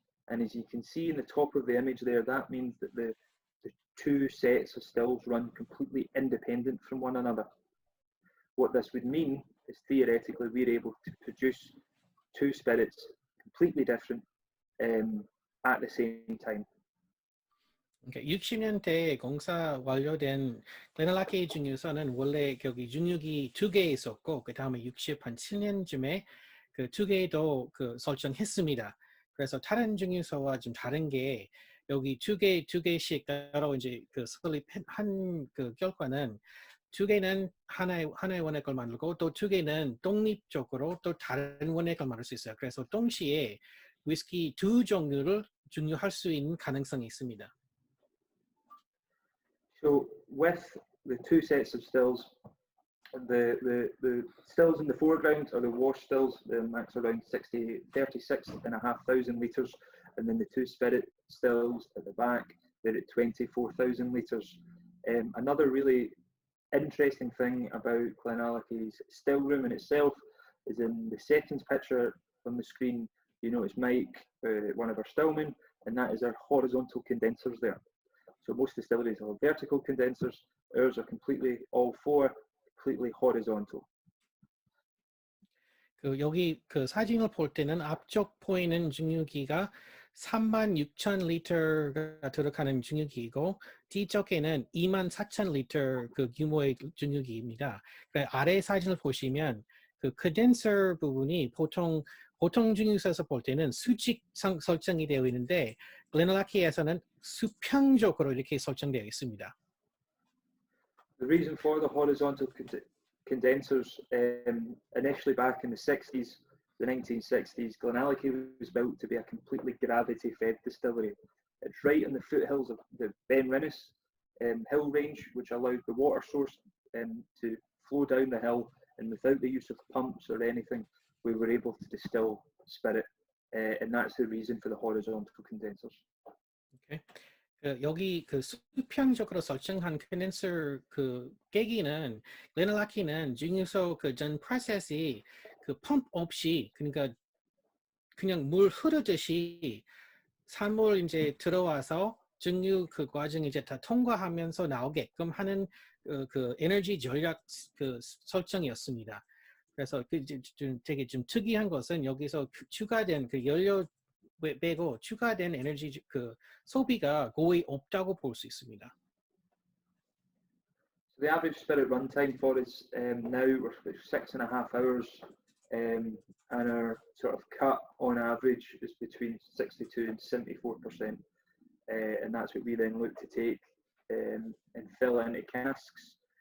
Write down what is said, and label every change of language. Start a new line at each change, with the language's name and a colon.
English: And as you can see in the top of the image there, that means that the two sets of stills run completely independent from one another. What this would mean is theoretically we're able to produce two spirits completely different at the same time. Okay,
Korean: 60년대에 공사 완료된 글렌알라키 증류소는 원래 여기 증류기 2개 있었고 그 다음에 67년쯤에 그 2개도 그 설정했습니다. 그래서 다른 증류소와 좀 다른 게 여기 2개씩 따로 이제 그 설립한 그 결과는 2개는 하나의 원액을 만들고 또 2개는 독립적으로 또 다른 원액을 만들 수 있어요. 그래서 동시에 위스키 두 종류를 증류할 수 있는 가능성이 있습니다.
English: So with the two sets of stills, The stills in the foreground are the wash stills. The max around 36,500 litres, and then the two spirit stills at the back, they're at 24,000 litres. Another really interesting thing about GlenAllachie's still room in itself is in the settings picture on the screen, you notice Mike, one of our stillmen, and that is our horizontal condensers there. So most distilleries have vertical condensers, ours are completely, all four, completely horizontal.
Korean: 그 여기 그 사진을 볼 때는 앞쪽 보이는 증류기가 36,000리터가 들어가는 증류기이고 뒤쪽에는 24,000리터 그 규모의 증류기입니다. 그 아래 사진을 보시면 그 컨덴서 부분이 보통 증류소에서 볼 때는 수직 설정이 되어 있는데 글렌알라키에서는 수평적으로 이렇게 설정되어 있습니다.
English: The reason for the horizontal condensers, initially back in the 60s, the 1960s, GlenAllachie was built to be a completely gravity-fed distillery. It's right in the foothills of the Ben Rinnes hill range, which allowed the water source to flow down the hill, and without the use of pumps or anything, we were able to distill spirit, and that's the reason for the horizontal condensers. Okay.
Korean: 여기 그 수평적으로 설정한 컨덴서 그 깨기는 글렌알라키는 증류소 그 전 프로세스이 그 펌프 없이 그러니까 그냥 물 흐르듯이 산물 이제 들어와서 증류 그 과정 이제 다 통과하면서 나오게끔 하는 그 에너지 전략 그 설정이었습니다. 그래서 그 되게 좀 특이한 것은 여기서 추가된 그 연료 빼고 추가된 에너지 그 소비가 거의 없다고 볼 수 있습니다.
English: So the average spirit runtime for us now we're 6.5 hours, and our sort of cut on average is between 62 and 74%, and that's what we then look to take and fill into casks.